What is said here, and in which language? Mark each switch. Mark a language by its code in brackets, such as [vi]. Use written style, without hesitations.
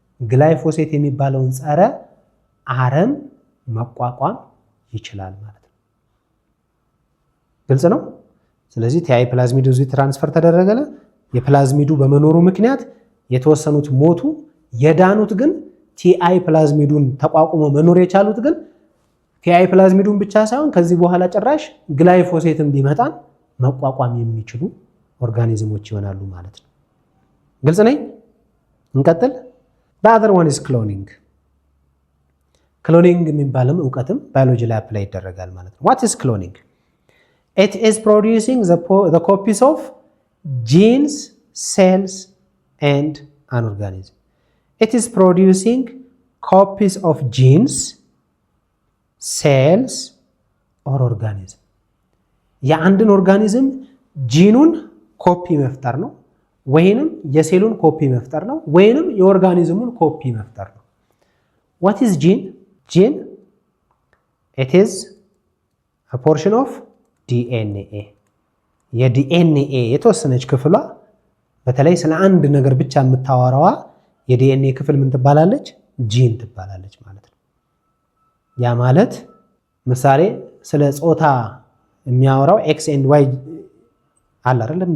[am] ግላይፎሴት የሚባለውን ጸረ አረም መቋቋም ይችላል ማለት ነው። ግልጽ ነው። ስለዚህ ቲአይ ፕላዝሚዱ እዚህ ትራንስፈር ተደረገለ። የፕላዝሚዱ በመኖሩ ምክንያት የተወሰኑት ሞቱ። የዳኑት ግን ቲአይ ፕላዝሚዱን ተቋቁሞ መኖር የቻሉት ግን ቲአይ ፕላዝሚዱን ብቻ ሳይሆን ከዚህ በኋላ ጭራሽ ግላይፎሴትን ቢመጣን መቋቋም የሚችሉ ኦርጋኒዝሞች ይሆናሉ ማለት ነው። ግልጽ ነኝ? እንቀጥል። [en] the other one is cloning. [am] ክሎኒንግ የሚባልም እውቀትም ባዮሎጂ ላይ አፕላይ ይደረጋል ማለት ነው። [en] what is cloning? It is producing the copies of genes, cells and an organism. It is producing copies of genes, cells or organism. [am] የአንድን ኦርጋኒዝም ጂኑን ኮፒ መፍጠር ነው፣ ወይንም የሴሉን ኮፒ መፍጠር ነው፣ ወይንም የኦርጋኒዝሙን ኮፒ መፍጠር ነው። [en] what is gene? gene it is a portion of DNA. [am] የዲኤንኤ የተወሰነች ክፍሏ በተለይ ስለ አንድ ነገር ብቻ የምታወራዋ የዲኤንኤ ክፍል ምን ትባላለች? ጂን ትባላለች ማለት ነው። ያ ማለት ምሳሌ ስለ ጾታ የሚያወራው ኤክስ ኤንድ ዋይ አለ አይደለም?